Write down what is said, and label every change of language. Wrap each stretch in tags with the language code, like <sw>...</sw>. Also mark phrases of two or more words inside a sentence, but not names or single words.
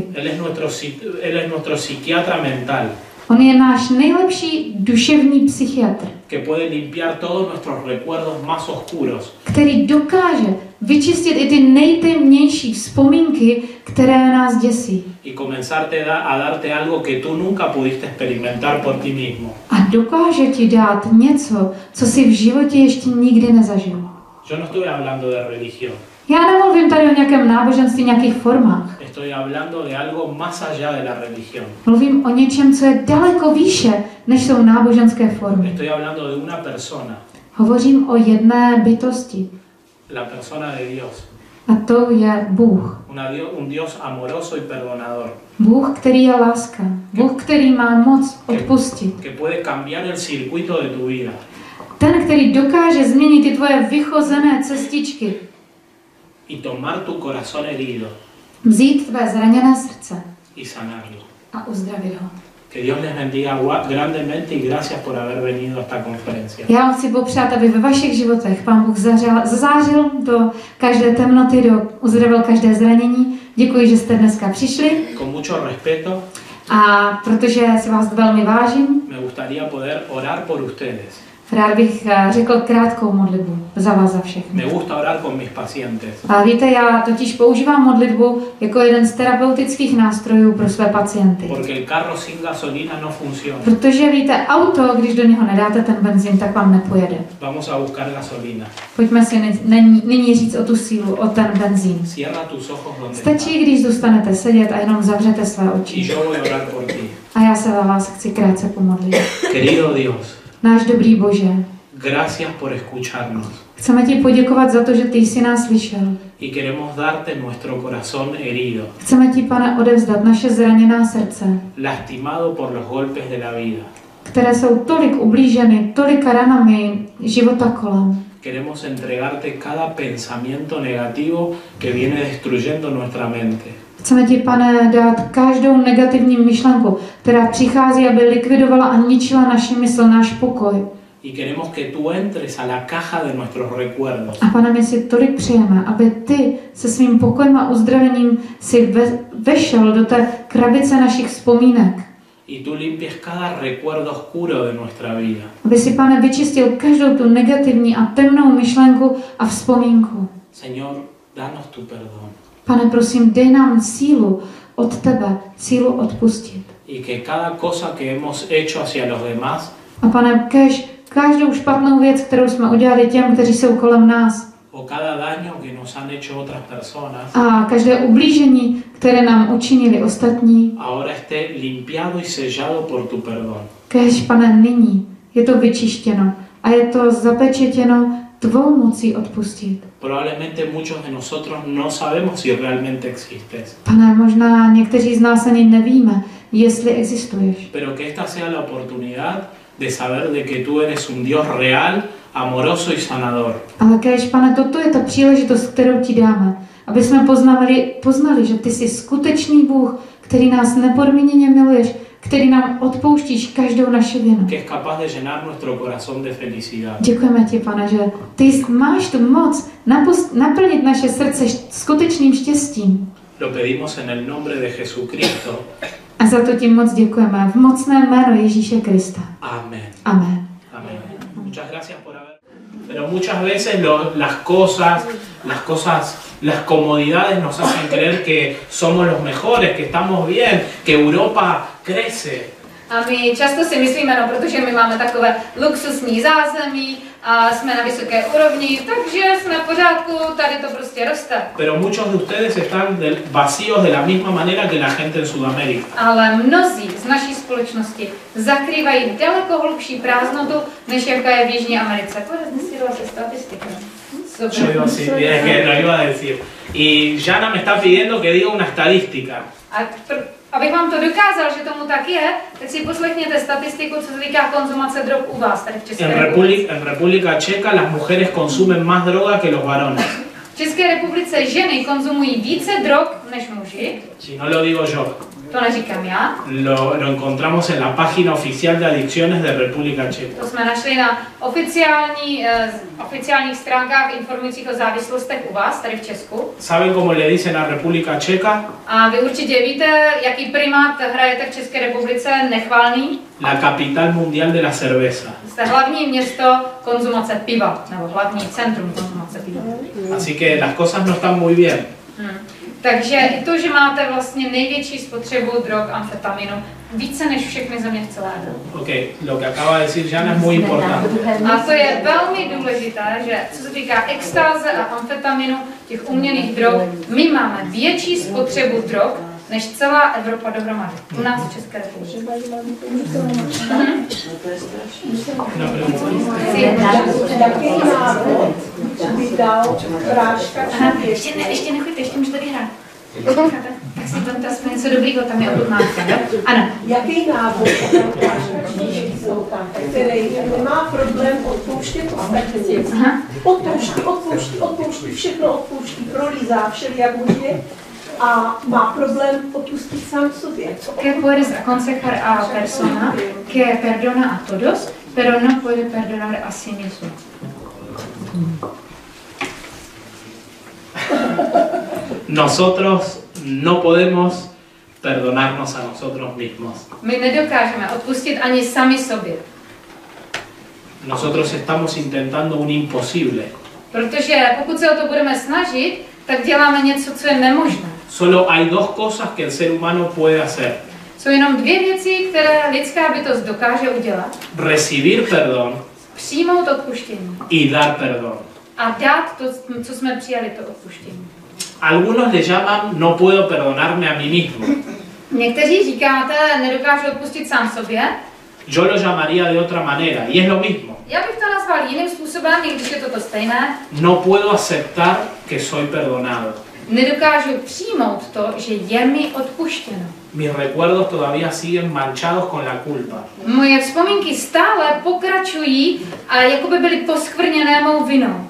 <es>Él es nuestro psiquiatra mental,</es> <cs>On je náš nejlepší duševní psychiatr,</cs> <es>que puede limpiar todos nuestros recuerdos más oscuros</es> <cs>který dokáže vyčistit i ty nejtemnější vzpomínky, které nás děsí.</cs> <es>y comenzarte a darte algo que tú nunca pudiste experimentar por ti mismo.</es> <cs>A dokáže ti dát něco, co si v životě ještě nikdy nezažil.</cs> <es>Yo no estoy hablando de religión,</es> <cs>Já nemluvím tady o nějakém náboženství, nějakých formách.</cs> <es>estoy hablando de algo más allá de la religión.</es> <cs>Mluvím o něčem, co je daleko výše, než jsou náboženské formy.</cs> <es>Estoy hablando de una persona,</es> <cs>Hovořím o jedné bytosti.</cs> <es>la persona de Dios,</es> <cs>A to je Bůh.</cs> <es>un Dios amoroso y perdonador,</es> <cs>Bůh, který je láska. Bůh, který má moc odpustit.</cs> <es>que puede cambiar el circuito de tu vida</es> <cs>Ten, který dokáže změnit ty tvoje vychozené cestičky.</cs> <es>y tomar tu corazón herido</es> <cs>Vzít tvé zraněné srdce</cs> <es>y sanarlo.</es> <cs>a uzdravit ho.</cs> <es>Que Dios les bendiga grandemente y gracias por haber venido a esta conferencia.</es> <cs>Já vám chci popřát, aby ve vašich životech Pán Bůh zazářil do každé temnoty, uzdravil každé zranění. Děkuji, že jste dneska přišli.</cs> <es>Con mucho respeto,</es> <cs>A protože si vás velmi vážím,</cs> <es>me gustaría poder orar por ustedes.</es> <cs>rád bych řekl krátkou modlitbu za vás za všechny.</cs> <es>Me gusta orar con mis pacientes.</es> <cs>A víte, já totiž používám modlitbu jako jeden z terapeutických nástrojů pro své pacienty.</cs> <es>Porque el carro sin gasolina no funciona.</es> <cs>Protože víte, auto, když do něho nedáte ten benzín, tak vám nepojede.</cs> <es>Vamos a buscar gasolina.</es> <cs>Pojďme si nyní říct o tu sílu, o ten benzín.</cs> <es>Cierra tus ojos donde</es> <cs>Stačí, když zůstanete sedět a jenom zavřete své</cs> <es>y</es> <cs>oči.</cs> <es>yo voy a orar por ti.</es> <cs>A já se za vás chci krátce pomodlit.</cs> <es>Querido Dios,</es> <cs>Náš dobrý Bože,</cs> <es>gracias por escucharnos</es> <cs>chceme ti poděkovat za to, že ty jsi nás slyšel.</cs> <es>y queremos darte nuestro corazón herido,</es> <cs>Chceme ti, Pane, odevzdat naše zraněná srdce,</cs> <es>lastimado por los golpes de la vida.</es> <cs>které jsou tolik ublíženy, tolika ranami života kolem.</cs> <es>Queremos entregarte cada pensamiento negativo que viene destruyendo nuestra mente.</es> <cs>Chceme ti, Pane, dát každou negativní myšlenku, která přichází, aby likvidovala a ničila naši mysl, náš pokoj.</cs> <es>Y queremos que tú entres a la caja de nuestros recuerdos</es> <cs>A Pane, my si tolik přejeme, aby ty se svým pokojem a uzdravením si vešel do té krabice našich vzpomínek.</cs> <es>y tú limpies cada recuerdo oscuro de nuestra vida.</es> <cs>Aby si, Pane, vyčistil každou tu negativní a temnou myšlenku a vzpomínku.</cs> <es>Señor, danos tu perdón</es> <cs>Pane, prosím, dej nám sílu od tebe, sílu odpustit.</cs> <es>y que cada cosa que hemos hecho hacia los demás</es> <cs>A Pane, každou špatnou věc, kterou jsme udělali těm, kteří jsou kolem nás,</cs> <es>o cada daño que nos han hecho otras personas</es> <cs>a každé ublížení, které nám učinili ostatní,</cs> <es>ahora esté limpiado y sellado por tu perdón.</es> <cs>kéž, Pane, nyní je to vyčištěno a je to zapečetěno tvou mocí odpustit.</cs> <es>Probablemente muchos de nosotros no sabemos si realmente existes,</es> <cs>Pane, možná někteří z nás ani nevíme, jestli existuješ.</cs> <es>pero que esta sea la oportunidad de saber de que tú eres un Dios real, amoroso y sanador.</es> <cs>Ale kéž, Pane, toto je ta příležitost, kterou ti dáme, aby jsme poznali, že ty jsi skutečný Bůh, který nás nepodmíněně miluješ, který nám odpouštíš každou naši vinu.</cs> <es>que es capaz de llenar nuestro corazón de felicidad.</es> <cs>Děkujeme ti, Pane, že ty máš tu moc naplnit naše srdce skutečným štěstím.</cs> <es>Lo pedimos en el nombre de Jesucristo.</es> <cs>A za to ti moc děkujeme v mocném jménu Ježíše Krista.</cs> <es>Amén.</es> <cs>Amen.</cs> <es>Amén. Muchas gracias por haber. Pero muchas veces las comodidades nos hacen creer que somos los mejores, que estamos bien, que Europa crece.</es> <cs>A my často si myslíme, no, protože my máme takové luxusní zázemí a jsme na vysoké úrovni, takže jsme v pořádku, tady to prostě roste.</cs> <es>Pero muchos de ustedes están vacíos de la misma manera que la gente en Sudamérica.</es> <cs>Ale mnozí z naší společnosti zakrývají daleko hlubší prázdnotu, než jaká je v Jižní Americe.</cs> <es>Puedes decirlo así statistika. Yo iba así, es que lo iba a decir. Y Jana me está pidiendo que diga una estadística.</es> <cs>Abych vám to dokázal, že tomu tak je, tak si poslechněte statistiku, co se týká konzumace drog u vás tady v České republice.</cs> <es>En República Checa las mujeres consumen más droga que los varones.</es> <cs>V České republice ženy konzumují více drog než muži.</cs> <es>Si no lo digo yo.</es> <cs>To neříkám já.</cs> <es>Lo encontramos en la página oficial de adicciones de República Checa.</es> <cs>To jsme našli na oficiálních stránkách informujících o závislostech u vás, tady v Česku.</cs> <es>¿Saben cómo le dicen a República Checa?</es> <cs>A vy určitě víte, jaký primát hrajete v České republice, nechvalný?</cs> <es>La capital mundial de la cerveza.</es> <cs>Jste hlavní město konzumace piva, nebo hlavní centrum konzumace piva.</cs> <es>Así que las cosas no están muy bien.</es> <cs>Takže i to, že máte vlastně největší spotřebu drog, amfetaminu, více než všechny země v celé Evropě.</cs> <es>Ok, lo que acaba de decir Jana es muy importante.</es> <cs>A to je velmi důležité, že co se týká extáze a amfetaminu, těch umělých drog, my máme větší spotřebu drog, než celá Evropa dohromady. U nás v České republice. Ještě nechoďte, ještě můžete vyhrát. Tak si tam aspoň něco dobrýho, tam je ochutnávka. Ano. Jaký návod který nemá problém odpouštět ostatní. Odpouští, všechno odpouští, prolízá všelijak může a má problém odpustit sám sobě.</cs> <es>Que puedes aconsejar a persona que perdona a todos, pero no puede perdonar a sí mismo. Nosotros no podemos perdonarnos a nosotros mismos.</es> <cs>My nedokážeme odpustit ani sami sobě.</cs> <es>Nosotros estamos intentando un imposible.</es> <cs>Protože pokud se o to budeme snažit, tak děláme něco, co je nemožné.</cs> <es>Solo hay dos cosas que el ser humano puede hacer.</es> <cs>Jsou jenom dvě věci, které lidská bytost dokáže udělat.</cs> <es>Recibir perdón</es> <cs>Přijmout odpuštění.</cs> <es>y dar perdón.</es> <cs>A dát to, co jsme přijali, to odpuštění.</cs> <es>Algunos le llaman no puedo perdonarme a mí mismo.</es> <cs>Někteří říkáte, nedokážu odpustit sám sobě.</cs> <es>Yo lo llamaría de otra manera y es lo mismo.</es> <cs>Já bych to nazval jiným způsobem, i když je to stejné.</cs> <es>No puedo aceptar que soy perdonado.</es> <cs>Nedokážu přijmout to, že je mi odpuštěno.</cs> <es>Mis recuerdos todavía siguen manchados con la culpa.</es> <cs>Moje vzpomínky stále pokračují a jako by byly poskvrněné mou vinou.</cs>